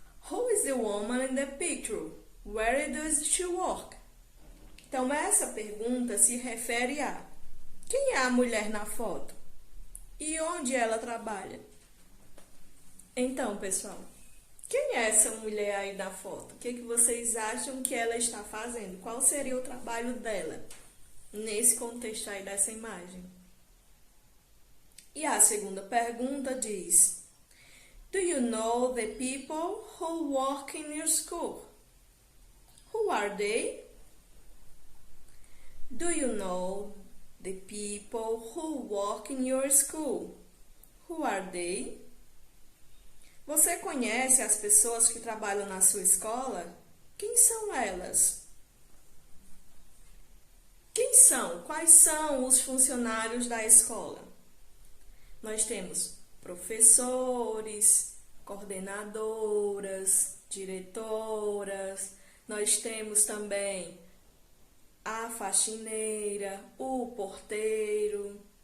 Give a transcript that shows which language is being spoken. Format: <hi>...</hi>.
<en>Who is the woman in the picture? Where does she work?</en> <pt>Então, essa pergunta se refere a quem é a mulher na foto e onde ela trabalha. Então, pessoal, quem é essa mulher aí na foto? O que vocês acham que ela está fazendo? Qual seria o trabalho dela nesse contexto aí dessa imagem? E a segunda pergunta diz:</pt> <en>Do you know the people who work in your school? Who are they? Do you know the people who work in your school? Who are they?</en> <pt>Você conhece as pessoas que trabalham na sua escola? Quem são elas? Quem são? Quais são os funcionários da escola? Nós temos professores, coordenadoras, diretoras, nós temos também a faxineira, o porteiro.</pt>